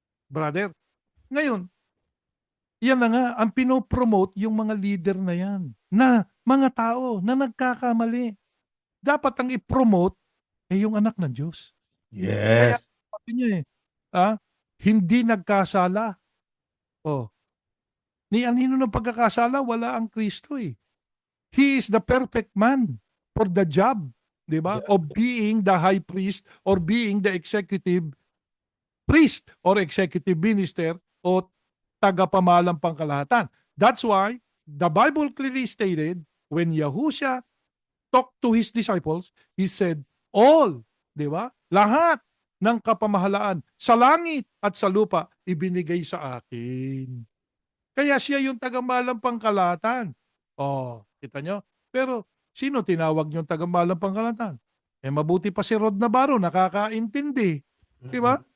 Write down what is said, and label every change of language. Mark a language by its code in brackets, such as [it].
[tl] Brother, ngayon, yan na nga, ang pinopromote yung mga leader na yan, na mga tao na nagkakamali. Dapat ang i-promote yung anak ng Diyos. [en] Yes. [tl] Kaya sabi niya hindi nagkasala. Ni anino ng pagkakasala, wala ang Kristo eh. [en] He is the perfect man for the job, [tl] di ba? [en] Yeah. Of being the high priest or being the executive priest or executive minister [tl] o tagapamahalang pangkalahatan. [en] That's why the Bible clearly stated when Yahushua talked to his disciples, he said, all, [tl] di ba? Lahat ng kapamahalaan sa langit at sa lupa ibinigay sa akin. Kaya siya yung tagamalang pangkalahatan. Kita nyo? Pero sino tinawag yung tagamalang pangkalahatan? Mabuti pa si Rod Navarro, nakakaintindi. Di ba?